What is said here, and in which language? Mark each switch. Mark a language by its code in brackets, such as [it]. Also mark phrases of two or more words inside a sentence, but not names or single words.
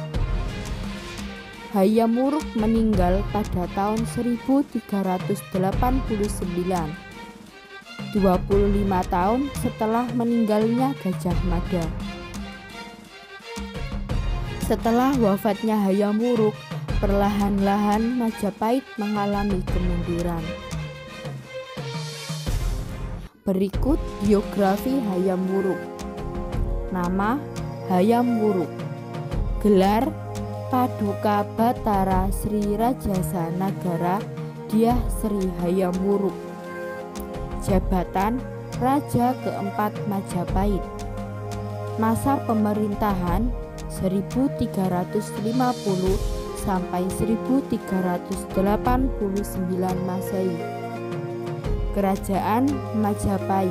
[id] Hayam Wuruk meninggal pada tahun 1389, 25 tahun setelah meninggalnya Gajah Mada. Setelah wafatnya Hayam Wuruk, perlahan-lahan Majapahit mengalami kemunduran. Berikut biografi Hayam Wuruk. Nama: Hayam Wuruk. Gelar: Paduka Batara Sri Rajasa Nagara Dyah Sri Hayam Wuruk. Jabatan: Raja keempat Majapahit. Masa pemerintahan 1350 sampai 1389 Masehi. Kerajaan Majapahit.